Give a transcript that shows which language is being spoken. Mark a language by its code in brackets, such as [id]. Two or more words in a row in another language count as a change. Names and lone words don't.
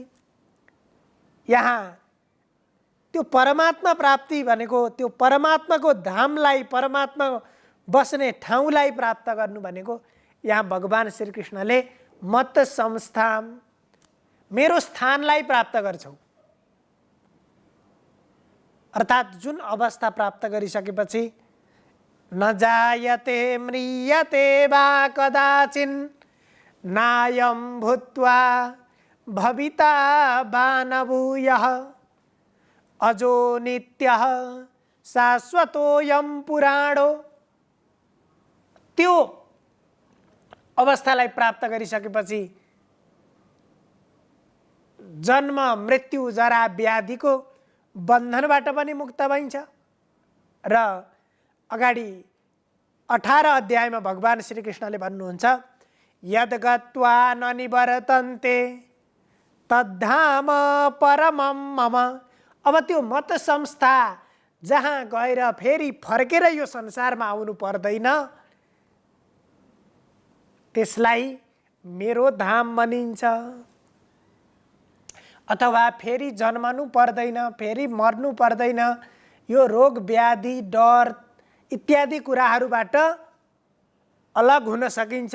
[ne] यहाँ त्यो परमात्मा प्राप्ति भनेको त्यो परमात्माको धामलाई, परमात्मा बस्ने ठाउँलाई प्राप्त गर्नु भनेको यहाँ भगवान श्रीकृष्णले [sa] मत संस्थाम, [ne] मेरो स्थानलाई प्राप्त गर्छौ। अर्थात् जुन अवस्था प्राप्त गरिसकेपछि [sa] न जायते म्रियते वा कदाचिन् नायं भूत्वा भविता वा न भूयः अजो नित्यः शाश्वतोऽयं पुराणो। [ne] त्यो अवस्थालाई प्राप्त गरिसकेपछि जन्म मृत्यु जरा व्याधिको बन्धनबाट पनि मुक्त भइन्छ। र अगाडि 18 अध्यायमा भगवान श्रीकृष्णले भन्नुहुन्छ [sa] यद गत्वा न निवर्तन्ते तद्धाम परमं मम। [ne] अब त्यो [sa] मत संस्था [ne] जहाँ गएर फेरि फर्केर यो संसारमा आउनु पर्दैन, त्यसलाई मेरो धाम भनिन्छ। अथवा फेरि जन्मनु पर्दैन, फेरि मर्नु पर्दैन, यो रोग व्याधि डर इत्यादि कुराहरूबाट अलग हुन सकिन्छ।